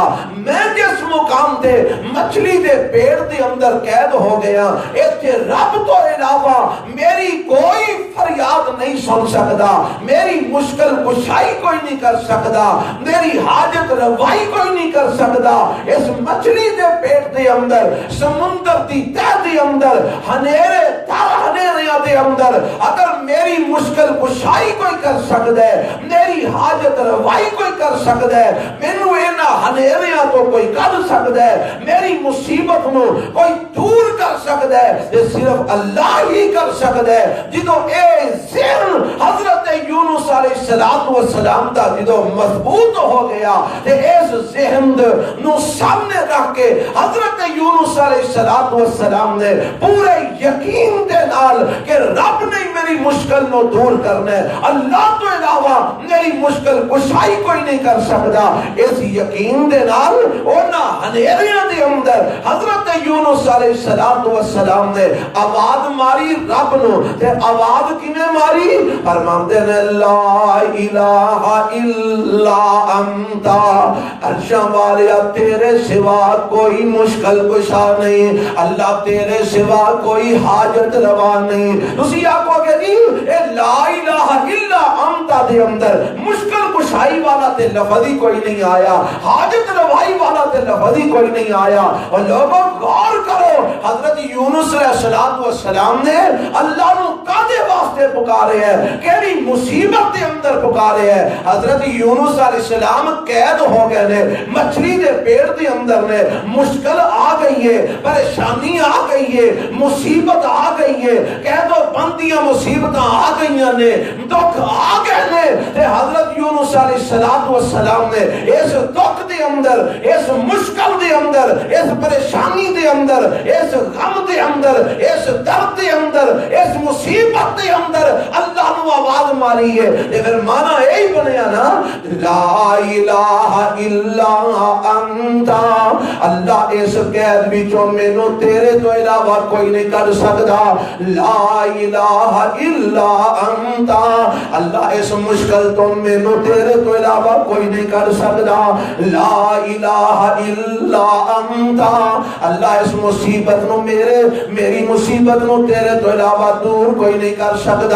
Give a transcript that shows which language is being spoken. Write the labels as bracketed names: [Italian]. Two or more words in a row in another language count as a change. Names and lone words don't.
[Punjabi] میں جس مقام تے مچھلی دے پیڑ دے اندر قید ہو گیا ایتھے رب تو علاوہ میری کوئی فریاد نہیں سن سکتا, میری مشکل کشائی کوئی نہیں کر سکتا, میری حاجت روائی کوئی نہیں کر سکتا. اس مچھلی دے پیٹ دے اندر سمندر دی تہ دے اندر ہنیریاں دے اندر اگر میری مشکل کشائی کوئی کر سکتا ہے, میری حاجت روائی کوئی کر سکتا ہے, مینوں انہاں ہنیریاں تو کوئی کر سکتا ہے, میری مصیبت نو کوئی دور کر سکتا ہے [Urdu] یہ صرف اللہ ہی کر سکتا ہے. [Punjabi] جدوں اے ذہن حضرت یونس [Arabic] علیہ السلام [Punjabi] دا جدوں مضبوط ہو گیا تے اس ذہن نو سامنے رکھ کے حضرت یونس [Arabic] علیہ السلام [Punjabi] نے پورے یقین دے نال کہ رب نے میری مشکل نو دور کرنا ہے, اللہ تو علاوہ میری مشکل کشائی کوئی نہیں کر سکتا, اس یقین دے نال اونا ہنیریاں دے اندر حضرت یونس [Arabic] علیہ السلام [Punjabi] نے آواز ماری رب نو. تے آواز کنے ماری؟ فرماندے نے [Arabic] لا الہ الا انت, [Punjabi] عرشاں والیا تیرے سوا کوئی مشکل کشا نہیں, اللہ تیرے سوا کوئی حاجت روا نہیں. تسی آکو کہ جی اے [Arabic] لا الہ الا انت [Punjabi] دے اندر مشکل کشائی والا تے لفظ ہی کوئی نہیں آیا, حاجت روائی والا تے لفظ ہی کوئی نہیں آیا. [Urdu] اور لوگوں غور کرو [Punjabi] حضرت یونس [Arabic] علیہ السلام [Punjabi] نے اللہ نو کادے واسطے پکارے ہے, کیڑی مصیبت دے اندر پکارے ہے. حضرت یونس [Arabic] علیہ السلام [Punjabi] قید ہو گئے نے مچھلی دے پیڑ دے اندر نے, مشکل آ گئی ہے, پریشانی آ گئی ہے, مصیبت آ گئی ہے, قید و بندیاں مصیبت آ گئی نے, دکھ آ گئے نے. تے حضرت یونس [Arabic] علیہ السلام [Punjabi] نے اس دکھ دے اندر, اس مشکل دے اندر, اس پریشانی دے اندر, اس غم دے اندر, اس درد دے اندر, اس مصیبت دے اندر اللہ نو آواز ماری ہے. تے پھر مانا یہی بنیا نا [Arabic] لا الہ الا انت, [Punjabi] اللہ اس قید وچوں مینوں تیرے تو علاوہ کوئی نہیں کر سکتا. [Arabic] لا الہ الا انت, [Punjabi] اللہ اس مشکل تو مینوں تیرے تو علاوہ کوئی نہیں کر سکتا. [Arabic] لا الہ الا انت, [Punjabi] اللہ اس مصیبت نو میری مصیبت نو تیرے تو علاوہ دور کوئی نہیں کر سکتا.